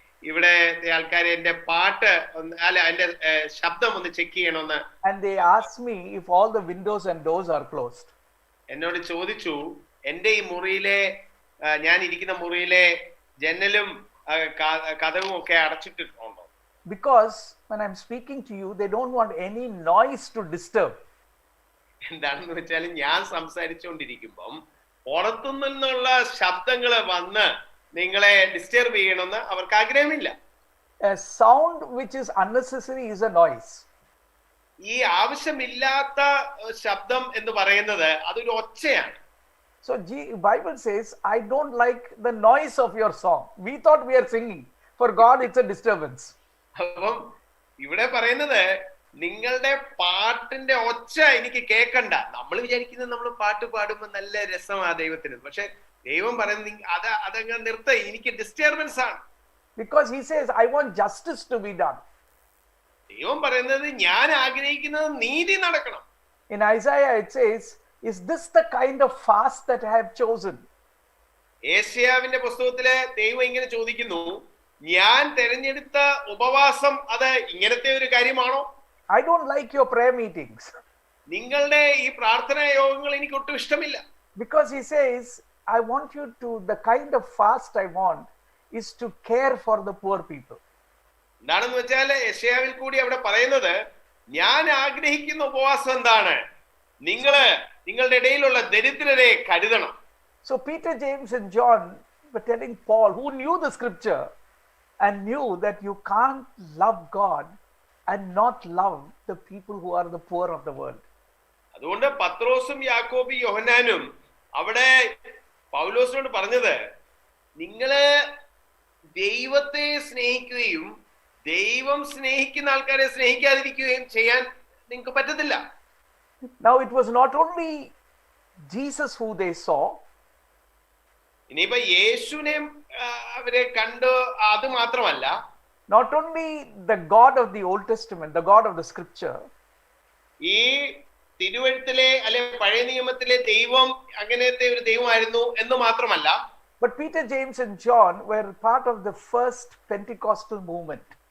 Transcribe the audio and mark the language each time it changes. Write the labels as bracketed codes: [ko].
[ml] ഇവിടെ ആൾക്കാർ എന്റെ പാട്ട് അല്ല എന്റെ ശബ്ദം ഒന്ന് ചെക്ക് ചെയ്യണമെന്ന്. [en] And they asked me if all the windows and doors are closed. [ml] എന്നോട് ചോദിച്ചു എന്റെ ഈ മുറിയിലെ ഞാൻ ഇരിക്കുന്ന മുറിയിലെ ജനലും കതവും ഒക്കെ അടച്ചിട്ടുണ്ടോ. [en] Because when I'm speaking to you, they don't want any noise to disturb. [ml] എന്താണെന്ന് വെച്ചാൽ ഞാൻ സംസാരിച്ചുകൊണ്ടിരിക്കുമ്പം പുറത്തു നിന്നുള്ള ശബ്ദങ്ങൾ വന്ന് നിങ്ങളെ ഡിസ്റ്റർബ് ചെയ്യണമെന്ന് അവർക്ക് ആഗ്രഹമില്ല. [en] A sound which is unnecessary is a noise. [ml] ഈ ആവശ്യമില്ലാത്ത ശബ്ദം എന്ന് പറയുന്നത് അതൊരു ഒച്ചയാണ്. [en] So Bible says, I don't like the noise of your song. We thought we are singing. For God it's a disturbance. [ml] അപ്പം ഇവിടെ പറയുന്നത് നിങ്ങളുടെ പാട്ടിന്റെ ഒച്ച എനിക്ക് കേൾക്കണ്ട. നമ്മൾ വിചാരിക്കുന്നത് നമ്മൾ പാട്ട് പാടുമ്പോൾ നല്ല രസമാണ് ദൈവത്തിന്, പക്ഷെ ദൈവം പറയുന്നത് അതങ്ങ് നിർത്ത, എനിക്ക് ഡിസ്റ്റർബൻസ് ആണ്. [en] Because he says, I want justice to be done. [ml] ദൈവം പറയുന്നത് ഞാൻ ആഗ്രഹിക്കുന്നത് നീതി നടക്കണം. [en] In Isaiah it says, is this the kind of fast that I have chosen? [ml] ഏശയ്യാവിന്റെ പുസ്തകത്തില് ദൈവം ഇങ്ങനെ ചോദിക്കുന്നു, ഞാൻ തെരഞ്ഞെടുത്ത ഉപവാസം അത് ഇങ്ങനത്തെ ഒരു കാര്യമാണോ? [en] I don't like your prayer meetings. [ml] നിങ്ങളുടെ ഈ പ്രാർത്ഥനാ യോഗങ്ങൾ എനിക്ക് ഒട്ടും ഇഷ്ടമില്ല. [en] Because he says, I want you to, the kind of fast I want is to care for the poor people. [ml] എന്താണെന്ന് വെച്ചാൽ യെശയ്യാവിൽ കൂടി അവിടെ പറയുന്നത്, ഞാൻ ആഗ്രഹിക്കുന്ന ഉപവാസം എന്താണ്? നിങ്ങളുടെ ഇടയിലുള്ള ദരിദ്രരെ കരുതണം. [en] So Peter, James and John were telling Paul, who knew the scripture and knew that you can't love God and not love the people who are the poor of the world. [ml] അതുകൊണ്ട് പത്രോസും യാക്കോബും യോഹന്നാനും അവിടെ പൗലോസിനോട് പറഞ്ഞത്, നിങ്ങള് ദൈവത്തെ സ്നേഹിക്കുകയും ദൈവം സ്നേഹിക്കുന്ന ആൾക്കാരെ സ്നേഹിക്കാതിരിക്കുകയും ചെയ്യാൻ നിങ്ങൾക്ക് പറ്റത്തില്ല. [en] Now it was not only Jesus who they saw. [ml] ഇനിയിപ്പോ യേശുവിനെ അവരെ കണ്ടു, അത് മാത്രമല്ല, [en] not only the God of the Old Testament, the God of the scripture. [ml] ഈ തിരുവെഴുത്തിലെ അല്ലെ പഴയ നിയമത്തിലെ ദൈവം അങ്ങനത്തെ ഒരു ദൈവമായിരുന്നു എന്ന് മാത്രമല്ല, [en] but Peter, James and John were part of the first Pentecostal movement.